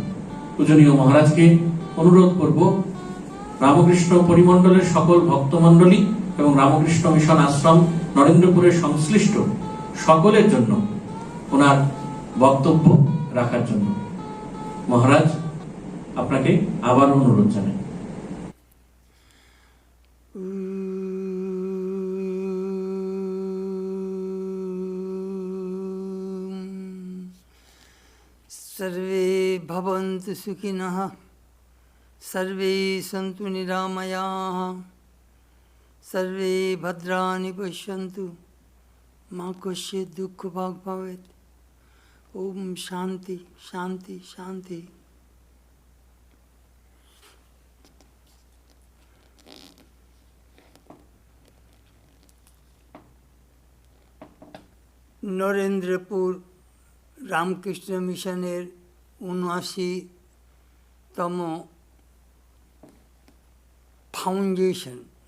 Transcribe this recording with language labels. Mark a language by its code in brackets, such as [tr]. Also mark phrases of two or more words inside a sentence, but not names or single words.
[bn] পূজনীয় মহারাজকে অনুরোধ করব রামকৃষ্ণ পরিমণ্ডলের সকল ভক্তমণ্ডলী এবং রামকৃষ্ণ মিশন আশ্রম নরেন্দ্রপুরের সংশ্লিষ্ট সকলের জন্য ওনার বক্তব্য রাখার জন্য। মহারাজ, আপনাকে আবার অনুরোধ জানাই। [sa] सर्वे भवन्तु सुखिनः, सर्वे सन्तु निरामयाः, सर्वे भद्राणि पश्यन्तु, मा कश्चित् दुःखभाग् भवेत्। ओम शांति शांति शांति। [bn] নরেন্দ্রপুর রামকৃষ্ণ মিশনের ৭৯তম ফাউন্ডেশন